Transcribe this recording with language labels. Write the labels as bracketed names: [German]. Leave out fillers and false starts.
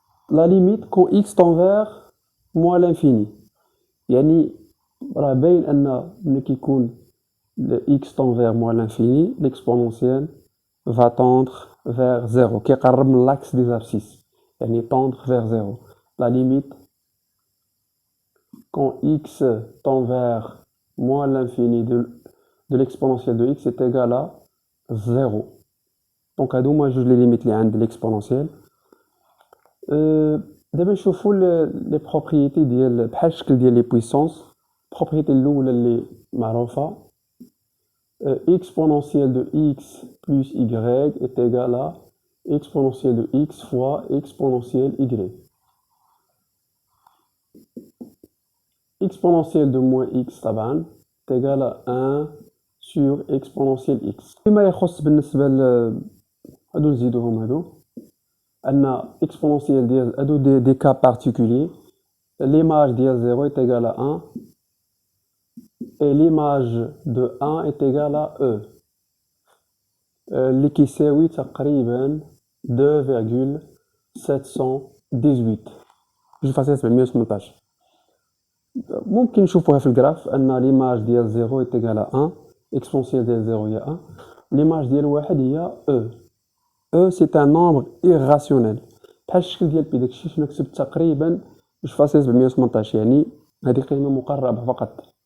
[French] La limite quand x tend vers moins l'infini، [Arabic] يعني راه باين أن ملي كيكون [French] x tend vers moins l'infini l'exponentielle va tendre vers 0 [Arabic] كيقرب من [French] l'axe des abscisses، يعني tendre vers 0. La limite quand x tend vers moins l'infini de l'exponentielle de x est égal à 0. [Arabic] Donc هادو هما جوج لي ليميت اللي عند l'exponentielle. دابا نشوفوا لي بروبريتي ديال بحال الشكل ديال لي بويسونس. البروبريتي الاولى اللي معروفه [French] exponentielle de x plus y est égal à exponentielle de x fois exponentielle y. exponentielle de moins x طبعا est égal à 1 sur exponentielle x. [Arabic] فيما يخص بالنسبه هادو نزيدوهم هادو أن exponentielle ديال هادو دي [French] cas particuliers. l'image ديال 0 est égale à 1 et l'image de 1 est égale à e [Arabic] اللي كيساوي تقريبا [French] 2,718 2,718. [Arabic] ممكن نشوفوها في الجراف أن [French] l'image ديال 0 est égale à 1 exponentielle ديال 0 هي 1 l'image ديال 1 هي e. E c'est un nombre irrationnel [Arabic] بحال الشكل ديال بي داكشي شنو كتبت تقريبا 2,718، يعني هذه قيمة مقربة فقط.